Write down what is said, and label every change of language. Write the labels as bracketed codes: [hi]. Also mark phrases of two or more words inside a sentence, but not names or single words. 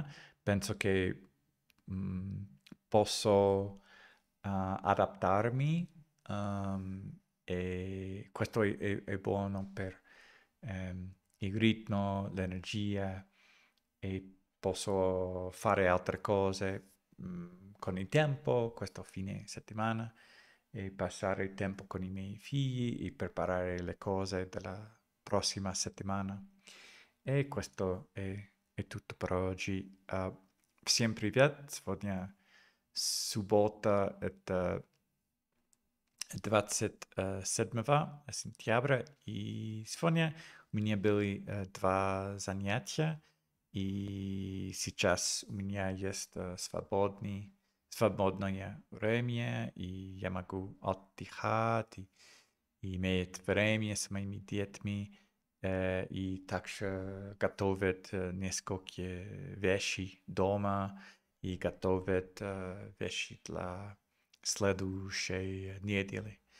[it] Penso che mh, posso adattarmi e questo è buono per il ritmo, l'energia e posso fare altre cose con il tempo, questo fine settimana, e passare il tempo con i miei figli e preparare le cose della prossima settimana. E questo è tutto per oggi. [ru] Всем привет! Сегодня суббота, это 27 сентября, и сегодня у меня были 2 занятия, и сейчас у меня есть свободный свободное время, и я могу отдыхать, и иметь время с моими детьми, и также готовить несколько вещей дома, и готовить вещи для следующей недели.